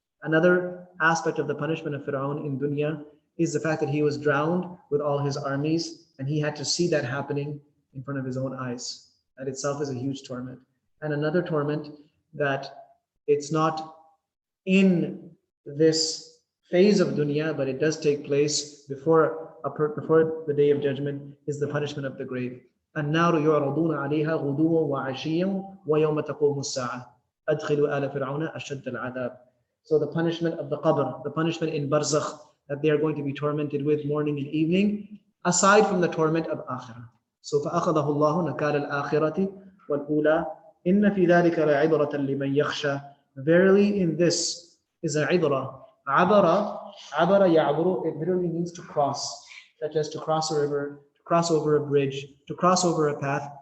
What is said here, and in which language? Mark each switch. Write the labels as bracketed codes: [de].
[en] Another aspect of the punishment of Fir'aun in dunya is the fact that he was drowned with all his armies, and he had to see that happening in front of his own eyes. That itself is a huge torment. And another torment that it's not in this phase of dunya, but it does take place before the day of judgment, is the punishment of the grave. [ar] النار يعرضون عليها غدوا وعشيا ويوم تقوم الساعة أدخلوا آل فرعون أشد العذاب. [en] So the punishment of the qabr, the punishment in barzakh, that they are going to be tormented with morning and evening, aside from the torment of akhirah. [ar] So فأخذه الله نكال الآخرة والأولى إن في ذلك لعبرة لمن يخشى. [en] Verily in this is a ibrah. [ar] عبر يعبر, [en] it literally means to cross, such as to cross a river, to cross over a bridge, to cross over a path.